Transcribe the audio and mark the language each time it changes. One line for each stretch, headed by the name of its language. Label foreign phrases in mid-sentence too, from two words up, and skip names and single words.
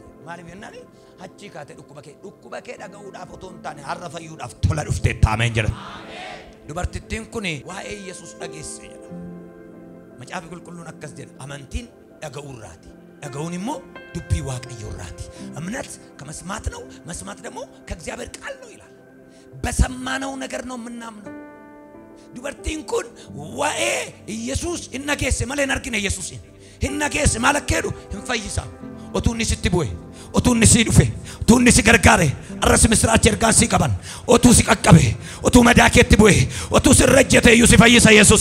Oromo: Maaliif jennaan achi kaatee dhukkuba kee dhaga'uudhaaf otoo hin taane har'a fayyuudhaaf tola dhufteetta. Ameen jedha. Dubartittiin kun waa'ee Yesuus dhageesse jedha. Macaafi qulqulluun akkas jedha. Amantiin dhaga'uurraati. dhaga'uun immoo dubbii waaqayyoorraati.
Amharic: እምነት ከመስማት ነው፣ መስማት ደግሞ ከእግዚአብሔር ቃል ነው ይላል። በሰማነው ነገር ነው የምናምነው።
Oromo: dubartiin kun waa'ee Yesuus hin dhageesse malee hin argine. Yesuus hin dhageesse maal akka jedhu hin fayyisa. Otuu inni sitti bu'e, otuu inni si dhufe, otuu inni si gargaare, arras misraachi ergaan si qaban, otuu si qaqqabe, otuu madaa keetti bu'e, otuu si rejjete iyyuu si fayyisa Yesuus.